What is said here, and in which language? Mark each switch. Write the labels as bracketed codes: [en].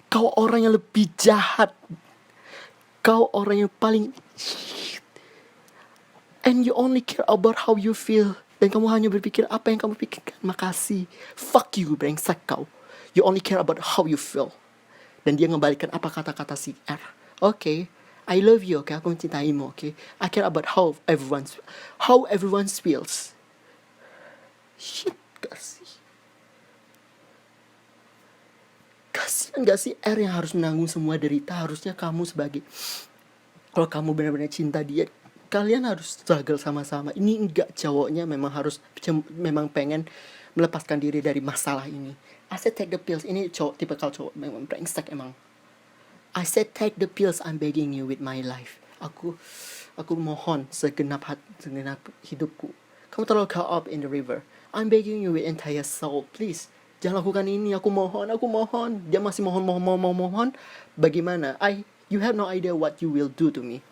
[id] Kau orang yang lebih jahat. Kau orang yang paling [en] and you only care about how you feel. [id] Dan kamu hanya berpikir apa yang kamu pikirkan. Makasih. [en] Fuck you, [id] brengsek kau. [en] You only care about how you feel. [id] Dan dia ngebalikan apa kata-kata si R. [en] Okay, I love you, okay? [id] Aku mencintaimu, [en] okay? I care about how everyone feels. [id] Shit, kasihan gak sih R yang harus menanggung semua derita? Harusnya kamu sebagai, kalau kamu benar-benar cinta dia, kalian harus struggle sama-sama. Ini enggak, cowoknya memang pengen melepaskan diri dari masalah ini. [en] I said take the pills. [id] Ini tipikal cowok memang brengsek emang. [en] I said take the pills. I'm begging you with my life. [id] Aku mohon segenap hidupku. Kamu terlalu [en] caught up in the river. I'm begging you with entire soul. [id] Please, jangan lakukan ini. Aku mohon. Dia masih mohon. Bagaimana? [en] You have no idea what you will do to me.